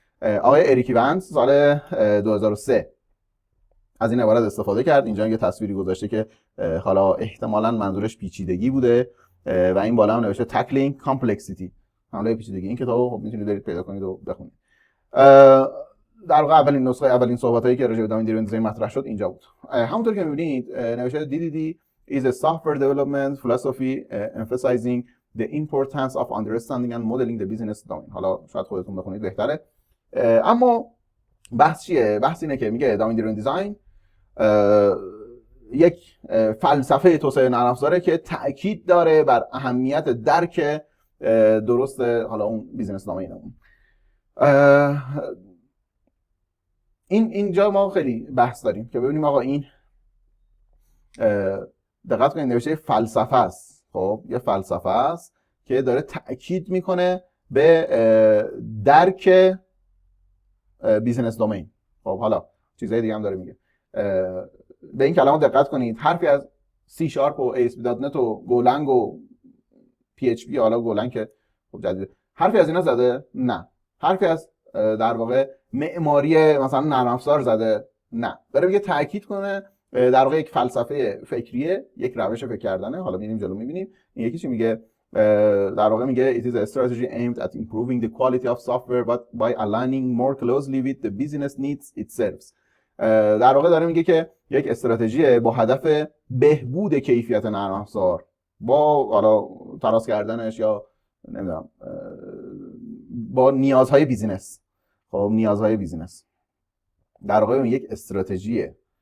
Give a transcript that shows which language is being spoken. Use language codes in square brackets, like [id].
[fa] آقای اریک ایونز سال 2003 از این عبارت استفاده کرد. اینجا یه تصویری گذاشته که حالا احتمالاً منظورش پیچیدگی بوده و این بالا هم نوشته tackling complexity، حمله پیچیدگی. این کتابو خب میتونید برید پیدا کنید و بخونید. در واقع اولین صحبتایی که راجع به دامین دریون دیزاین مطرح شد اینجا بود. [en] همونطور که می‌بینید نوشته DDD is a software development philosophy emphasizing the importance of understanding and modeling the business domain. [fa] حالا شاید خودتون بخونید بهتره. اما بحث چیه؟ بحث اینه که میگه دامین دریون دیزاین یک فلسفه توسعه نرم افزاره که تأکید داره بر اهمیت درک درست حالا اون بیزینس دامینمون. اینجا ما خیلی بحث داریم که ببینیم آقا این دقت کنید نوشته فلسفه است. خب یه فلسفه است که داره تأکید میکنه به درک بیزینس دومین. خب حالا چیزای دیگه هم داره میگه. به این کلمات دقت کنید. حرفی از C# و ASP.NET و گولنگ و PHP، حالا گولنگ که خب جدیده، حرفی از اینا زده؟ نه. حرفی از در واقع معماری مثلا نرم افزار زده؟ نه. داره میگه تاکید کنه در واقع یک فلسفه فکریه، یک روش فکر کردنه. حالا میریم جلو میبینیم این یکی چی میگه. [en] در واقع میگه it is a strategy aimed at improving the quality of software but by aligning more closely with the business needs it serves. [fa] در واقع داره میگه که یک استراتژی با هدف بهبود کیفیت نرم افزار با حالا تراز کردنش یا نمیدونم با نیازهای بیزینس. خب نیازهای بیزینس در واقع یک استراتژیه.